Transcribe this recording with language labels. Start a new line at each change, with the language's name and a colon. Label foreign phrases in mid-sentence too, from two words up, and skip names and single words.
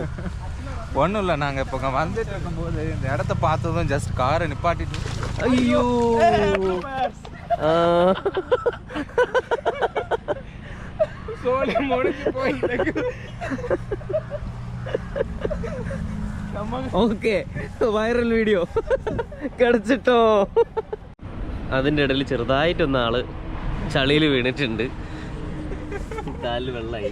Tamil: ஒன்றும் இல்லை, நாங்கள் இப்போ வந்துட்டு இருக்கும்போது இந்த இடத்த பார்த்ததும் ஜஸ்ட் காரை நிப்பாட்டிட்டு ஐயோ சோழி முடிஞ்சு போயிட்டு.
Malayalam: ഓക്കെ,
English: viral video
Malayalam: കിടച്ചിട്ടോ. അതിൻ്റെ ഇടയിൽ ചെറുതായിട്ടൊന്ന് ആള് ചളിയിൽ വീണിട്ടുണ്ട്. കാലിൽ വെള്ളമായി.